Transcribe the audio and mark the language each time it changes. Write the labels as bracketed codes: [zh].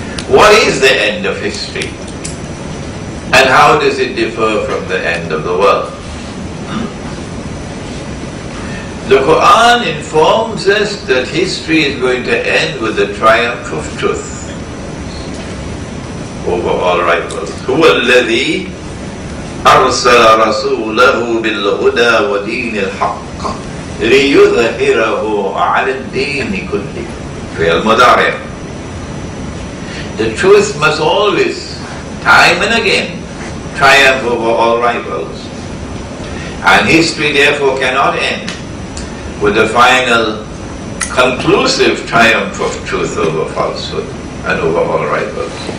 [en] What is the end of history? And how does it differ from the end of the world? The Quran informs us that history is going to end with the triumph of truth over all rivals. [ar] هو الذي أرسل رسوله بالهدى ودين الحق ليظهره على الدين كله. فعل مضارع. [en] The truth must always, time and again, triumph over all rivals. And history therefore cannot end with the final conclusive triumph of truth over falsehood and over all rivals.